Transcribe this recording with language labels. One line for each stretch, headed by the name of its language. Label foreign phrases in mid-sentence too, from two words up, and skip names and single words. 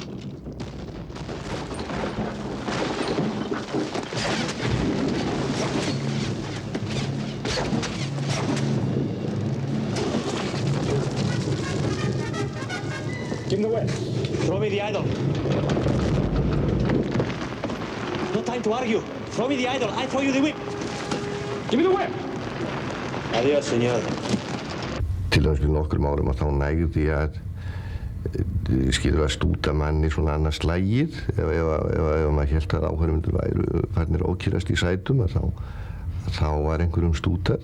English: Give him the whip. Throw me the idol. No time to argue. Throw me the idol. I throw you the whip. Give me the whip.
Spanish: Adiós, señor.
Icelandic: Til dæmis fyrir nokkrum árum að þá nægði að skilur að stúta manni svona annars slagið ef maður hélt að áhorfendur væru farnir ókýrast í sætum þá var einhverjum stútað.